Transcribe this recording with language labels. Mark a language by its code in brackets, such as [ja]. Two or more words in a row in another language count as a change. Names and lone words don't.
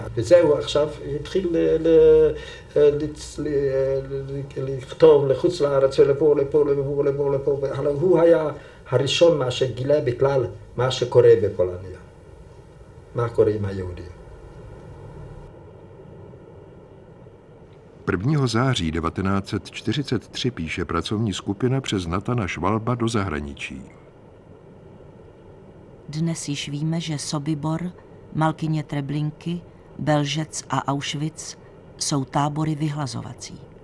[he] וזהו, עכשיו התחיל לכתוב לחוץ לארץ ולפה, אבל הוא היה הראשון מה שגילה בכלל מה שקורה בפולניה, מה קורה עם היהודים. [cs] 1. září 1943 píše pracovní skupina přes Nathana Schwalba do zahraničí. Dnes již víme, že Sobibor, Malkyně Treblinky, Belžec a Auschwitz jsou tábory vyhlazovací.